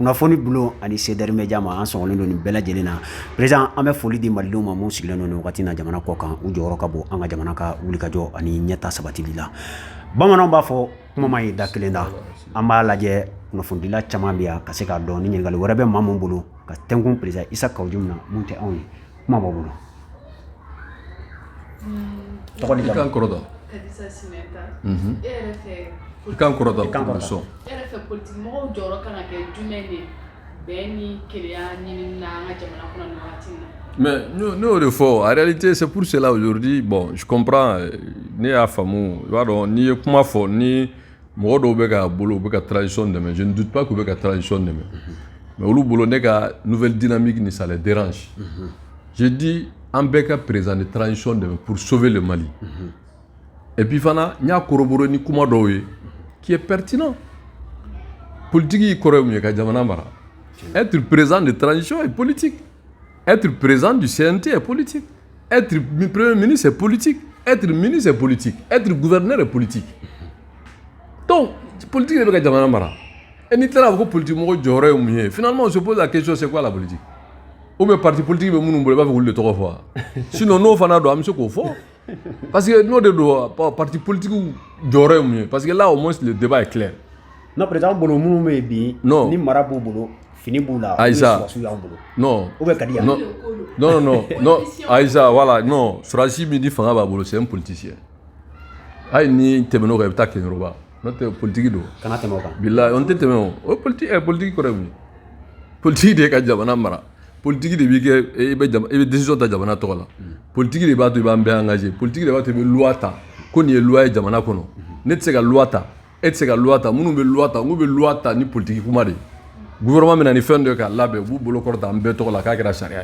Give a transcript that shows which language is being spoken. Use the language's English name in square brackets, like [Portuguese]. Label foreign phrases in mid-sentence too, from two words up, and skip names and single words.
[Bambara] kunnafoni bulo ani sedari media ma an sɔgɔlen don nin bɛɛ lajɛlen na président an bɛ foli di malidenw ma mun sigilen don nin wagati na jamana kɔ kan u jɔyɔrɔ ka bon an ka jamana ka wulikajɔ ani ɲɛta sabatili la bamananw b'a fɔ kuma ma ye da kelen da an b'a lajɛ kunnafonidila caman bɛ yan ka se k'a dɔn ni ɲininkali wɛrɛ bɛ maa min bolo ka tɛnkun président Isa Kawuju min na mun tɛ anw ye kuma b'aw bolo tɔgɔ di kan kɔrɔta Kadisa Sinɛnta kan kɔrɔta sɔn e yɛrɛ fɛ politique mɔgɔw jɔyɔrɔ kan ka kɛ jumɛn de bɛn ni kelenya ɲinini na an ka jamana kɔnɔ nin wagati in na. [French] Mais nous de fort, en réalité c'est pour cela aujourd'hui, bon je comprends, [Bambara] ne y'a faamu, i b'a dɔn n'i ye kuma fɔ ni mɔgɔ dɔw bɛ ka bolo u bɛ ka transition dɛmɛ, [French] je ne doute pas [Bambara] k'u bɛ ka transition dɛmɛ, [French] mais [Bambara] olu bolo ne ka [French] nouvelle dynamique ni ça les dérange. Je dis [Bambara] an bɛɛ ka [French] président de transition dɛmɛ pour sauver le Mali. Et puis [Bambara] fana n y'a corroboré ni kuma dɔw ye [French] qui est pertinent. [Bambara] Politique kɔrɔ ye mun ye ka jamana mara. [French] Être président de transition est politique. Être président du CNT est politique. Être premier ministre est politique. Être ministre est politique. Être gouverneur est politique. Donc, politique est le [Bambara] jamana mara. Et ni tala ko politique mo jɔyɔrɔ ye mun ye. [French] Finalement, on se pose la question c'est quoi la politique? Ou bien parti politique [Bambara] bɛ minnu bolo i b'a fɛ k'olu de tɔgɔ fɔ. Sinon n'o fana don an bɛ se k'o fɔ. [French] Parce que [Bambara] n'o de don [French] parti politique [Bambara] jɔyɔrɔ ye mun ye. [French] Parce que là au moins le débat est clair. [Bambara] Non président bolo minnu bɛ yen bi ni mara b'u bolo fini b'u la Aïssa [French] non ou bien Kadia non Aïssa voilà non [Bambara] Surasi mi di fanga b'a bolo [French] c'est un politicien [Bambara] ayi ni tɛmɛn'o kan i bɛ taa Kɛɲɛrɔba n'o tɛ politique don kana tɛmɛ o kan bilahi on tɛ tɛmɛ o politique kɔrɔ ye mun ye politique de ye ka jamana mara politique de b'i kɛ i bɛ décision ta jamana tɔgɔ la politique de b'a to i b'an bɛɛ engagé politique de b'a to i bɛ loi ta ko nin ye loi ye jamana kɔnɔ ne tɛ se ka loi ta e tɛ se ka loi ta minnu bɛ loi ta n'u bɛ loi ta ni politique kuma de gouvernement bɛ na ni fɛn dɔ ye k'a labɛn u b'u bolo kɔrɔta an bɛɛ tɔgɔ la k'a kɛra sariya ye